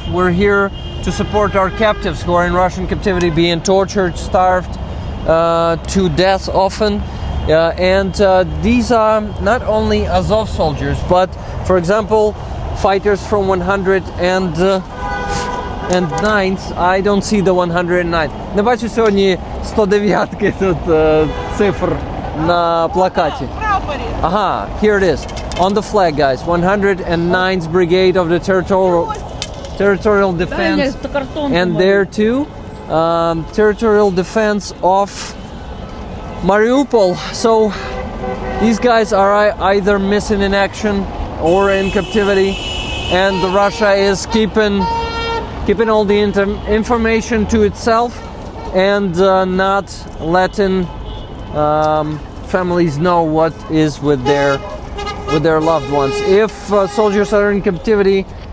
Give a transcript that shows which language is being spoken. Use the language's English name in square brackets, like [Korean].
[English] We're here to support our captives who are in Russian captivity, being tortured, starved to death often. And these are not only Azov soldiers, but, for example, fighters from 109th. I don't see the 109. [Ukrainian] Не бачу сьогодні 109-ки тут цифр на плакаті. [English] Ага, here it is. On the flag, guys. 109th Brigade of the Territorial Defense. And there too, Territorial Defense of Mariupol. So these guys are either missing in action or in captivity, and Russia is keeping all the information to itself and not letting families know what is with their loved ones. If soldiers are in captivity,